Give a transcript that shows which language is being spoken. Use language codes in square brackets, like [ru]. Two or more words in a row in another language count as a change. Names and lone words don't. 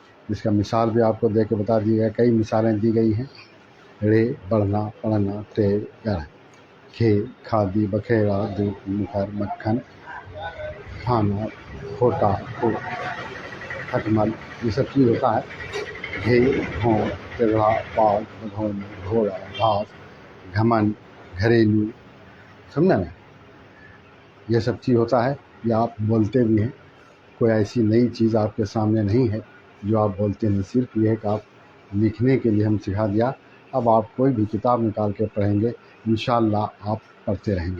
[hi] इसका मिसाल भी आपको दे के बता दी है, कई मिसालें दी गई हैं। रे बढ़ना, पढ़ना, टे गढ़, खे खादी, बखेड़ा, दूध, मुखर, मक्खन, खाना, खोटा, खटमल, ये सब चीज़ होता है। घे, घों, तिरहा, पाग, भगोन, घोड़ा, घास, घमन, घरेलू, समझा ना, ये सब चीज़ होता है। ये आप बोलते भी हैं, कोई ऐसी नई चीज़ आपके सामने नहीं है जो आप बोलते नहीं, सिर्फ ये है कि आप लिखने के लिए हम सिखा दिया। अब आप कोई भी किताब निकाल के पढ़ेंगे, इंशाअल्लाह आप पढ़ते रहेंगे।